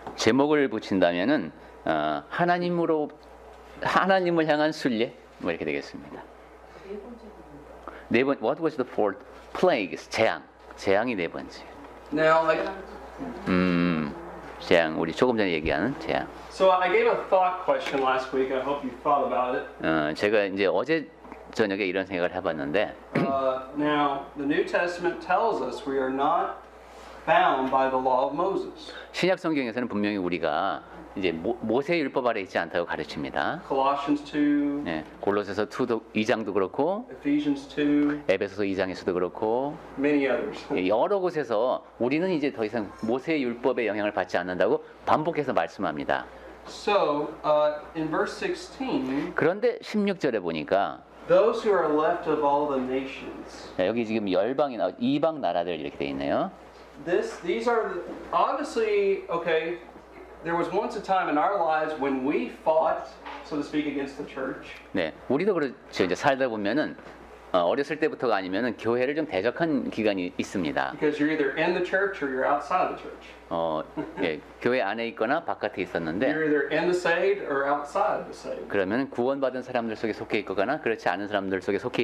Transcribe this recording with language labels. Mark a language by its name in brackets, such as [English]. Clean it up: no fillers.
[Korean] 제목을 붙인다면은 하나님을 향한 순례 뭐 이렇게 되겠습니다. 네 번, [English] what was the fourth? [Korean] Plagues, 재앙이 네 번째. [English] Now, like, [Korean] 재앙, 우리 조금 전에 얘기하는 재앙. [English] so I gave a thought question last week. I hope you thought about it. [Korean] 제가 이제 어제 저녁에 이런 생각을 해봤는데, [English] Now, the New Testament tells us we are not bound by the law of Moses. [Korean] 신약 성경에서는 분명히 우리가 이제 모세 율법 아래 있지 않다고 가르칩니다. [English] Colossians 2, [Korean] 네, 골로새서 2장도 그렇고, [English] Ephesians 2, [Korean] 에베소서 2장에서도 그렇고, [English] many others. [Korean] 여러 곳에서 우리는 이제 더 이상 모세 율법의 영향을 받지 않는다고 반복해서 말씀합니다. [English] So, in verse 16, [Korean] 그런데 16절에 보니까 [English] those who are left of all the nations. [Korean] 여기 지금 열방이나 이방 나라들 이렇게 돼 있네요. [English] These are obviously, okay, there was once a time in our lives when we fought, so to speak, against the church. [Korean] 네, 우리도 그렇죠. 이제 살다 보면은 어렸을 때부터가 아니면은 교회를 좀 대적한 기간이 있습니다. [English] Because you're either in the church or you're outside the church. [Korean] 예, 교회 안에 있거나 바깥에 있었는데 [English] You're either in the saved or outside of the saved. [Korean] 그러면 구원받은 사람들 속에 속해 있거나 그렇지 않은 사람들 속에 속해